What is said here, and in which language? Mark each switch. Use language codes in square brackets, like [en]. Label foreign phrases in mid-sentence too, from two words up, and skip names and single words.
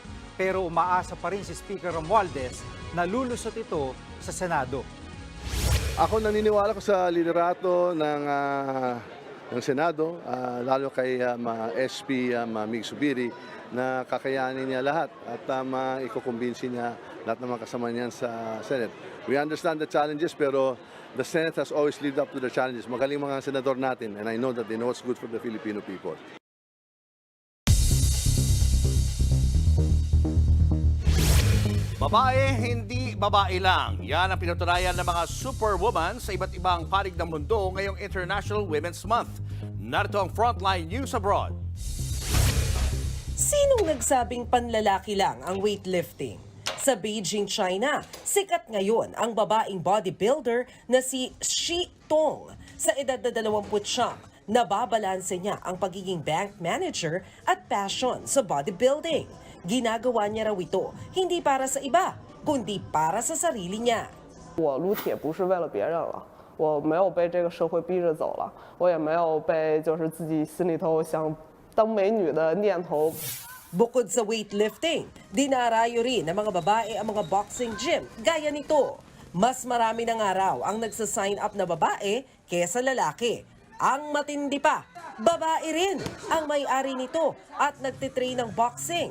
[tl] Pero umaasa pa rin si Speaker Romualdez na lulusot ito sa Senado. Ako naniniwala ko sa liderato ng Senado, lalo kay SP Mig Zubiri, na kakayanin niya lahat at maikukumbinsi niya lahat ng mga kasama niyan sa Senate. [en] We understand the challenges pero the Senate has always lived up to the challenges. [tl] Magaling mga senador natin [en] and I know that they know what's good for the Filipino people. [tl] Babae, hindi babae lang. Yan ang pinatunayan ng mga superwoman sa iba't ibang panig ng mundo ngayong International Women's Month. Narito ang Frontline News Abroad. Sinong nagsabing panlalaki lang ang weightlifting? Sa Beijing, China, sikat ngayon ang babaeng bodybuilder na si Shi Tong. Sa edad na 29, nababalanse niya ang pagiging [en] bank manager [tl] at passion sa bodybuilding. Ginagawa niya raw ito hindi para sa iba, kundi para sa sarili niya. [zh] 我撸铁不是为了别人了，我没有被这个社会逼着走了，我也没有被就是自己心里头想当美女的念头。 [tl] Bukod sa weightlifting, dinarayo rin ng mga babae ang mga boxing gym gaya nito. Mas marami ng araw ang nagsasign up na babae kesa lalaki. Ang matindi pa, babae rin ang may-ari nito at nagtitrain ng boxing.